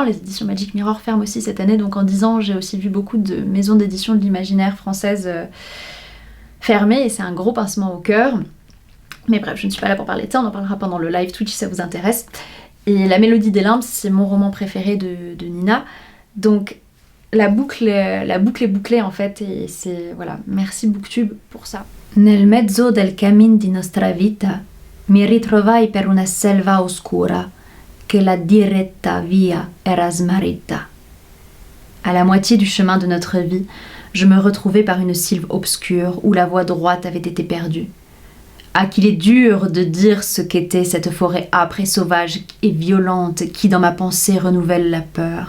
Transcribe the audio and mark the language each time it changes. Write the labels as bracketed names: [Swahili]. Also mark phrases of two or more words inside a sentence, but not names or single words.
[French] Les éditions Magic Mirror ferment aussi cette année, donc en 10 ans, j'ai aussi vu beaucoup de maisons d'édition de l'imaginaire française fermé et c'est un gros pincement au cœur. Mais bref, je ne suis pas là pour parler de ça, on en parlera pendant le live Twitch si ça vous intéresse. Et La Mélodie des limbes, c'est mon roman préféré de Nina. Donc la boucle est bouclée en fait et c'est... Voilà, merci Booktube pour ça. [Italian] Nel mezzo del cammin di nostra vita mi ritrovai per una selva oscura che la diretta via era smarrita. [French] À la moitié du chemin de notre vie, je me retrouvais par une sylve obscure où la voix droite avait été perdue. Ah, qu'il est dur de dire ce qu'était cette forêt âpre et sauvage et violente qui, dans ma pensée, renouvelle la peur.